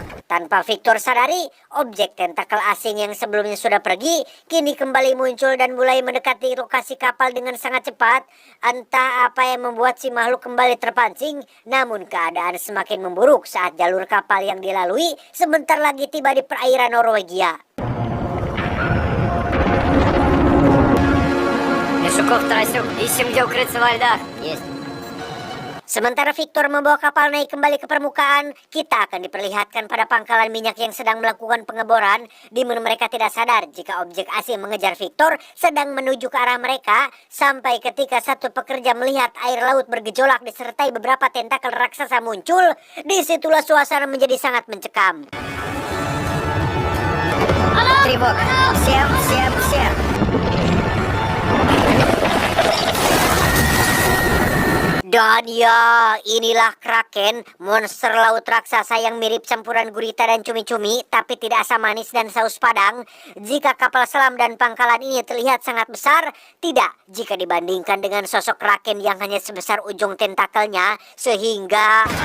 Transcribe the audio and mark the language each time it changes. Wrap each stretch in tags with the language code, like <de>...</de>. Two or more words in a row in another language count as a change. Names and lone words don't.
<id>Tanpa Victor sadari, objek tentakel asing yang sebelumnya sudah pergi, kini kembali muncul dan mulai mendekati lokasi kapal dengan sangat cepat. Entah apa yang membuat si makhluk kembali terpancing, namun keadaan semakin memburuk saat jalur kapal yang dilalui sebentar lagi tiba di perairan Norwegia.</id> <ru>Мешуков, Тарасюк, ищем, где укрыться во льдах. Есть.</ru> <id>Sementara Victor membawa kapal naik kembali ke permukaan, kita akan diperlihatkan pada pangkalan minyak yang sedang melakukan pengeboran, di mana mereka tidak sadar jika objek asing mengejar Victor sedang menuju ke arah mereka, sampai ketika satu pekerja melihat air laut bergejolak disertai beberapa tentakel raksasa muncul. Disitulah suasana menjadi sangat mencekam.</id> <ru>Тревога. Всем.</ru> <id>Dan ya, inilah Kraken, monster laut raksasa yang mirip campuran gurita dan cumi-cumi, tapi tidak asam manis dan saus padang. Jika kapal selam dan pangkalan ini terlihat sangat besar, tidak jika dibandingkan dengan sosok Kraken yang hanya sebesar ujung tentakelnya, sehingga...</id>